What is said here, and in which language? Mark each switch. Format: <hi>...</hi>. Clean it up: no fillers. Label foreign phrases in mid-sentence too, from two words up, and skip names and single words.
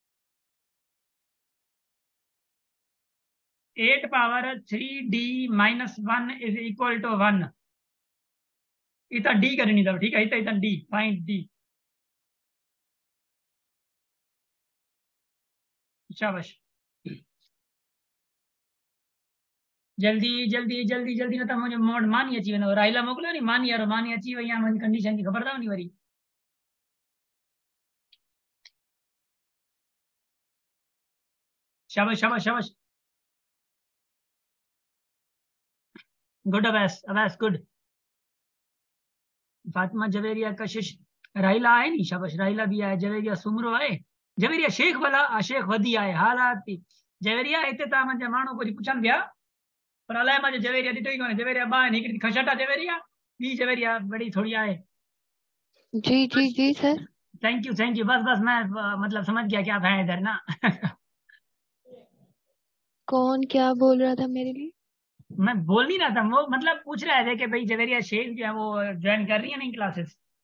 <en>8 power 3d-1 is equal to 1.</en> <hi>इतना डी करनी था, ठीक है, इतना इतना डी,</hi> <en>find D,</en> <hi>शाबाश। जल्दी जल्दी जल्दी जल्दी, ना तो मुझे मोड</hi> <sd>मानी अची वञो, राइला मोकिलियो नी, मानी यारो, मानी अची वई आहे, मुंहिंजी कंडीशन जी ख़बर अथव नी वरी।</sd> <hi>शाबाश शाबाश शाबाश,</hi> <en>गुड अवैस, अवैस गुड।</en> <sd>फातिमा, जवेरिया, कशिश, राइला आहे नी, शाबाश, राइला भी आहे, जवेरिया सुमरो आहे, जवेरिया शेख भला, शेख वधी आहे, हालात थी जवेरिया हिते तव्हां मुंहिंजा माण्हू कुझु पुछनि पिया, पर अलाए मां जवेरिया ॾिठो ई कोन्हे। जवेरिया ॿ आहिनि, हिकिड़ी खशटा जवेरिया, ॿी जवेरिया बड़ी थोड़ी आहे।</sd> <hi>जी जी बस, जी सर।</hi> <en>thank you,</en> <hi>बस बस मैं मतलब समझ गया क्या था इधर ना। कौन क्या बोल रहा था मेरे लिए? मैं बोल नहीं रहा था, वो मतलब पूछ रहे थे कि भाई जवेरिया शेख जो है वो ज्वाइन कर रही है नहीं क्लासेस।</hi>